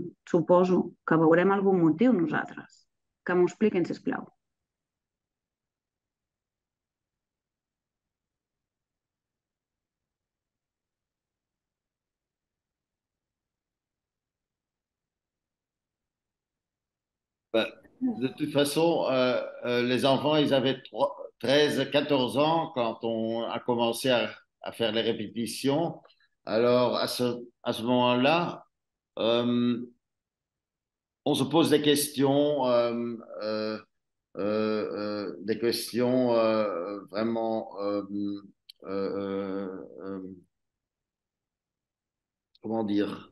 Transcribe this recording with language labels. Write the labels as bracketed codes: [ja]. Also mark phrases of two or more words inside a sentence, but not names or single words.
[ca] Suposo que veurem algun motiu nosaltres. Que m'ho expliquin, sisplau. [fr] Ben, de toute façon, les enfants, ils avaient 13, 14 ans quand on a commencé à faire les répétitions. Alors, à ce moment-là, euh, on se pose des questions vraiment, comment dire,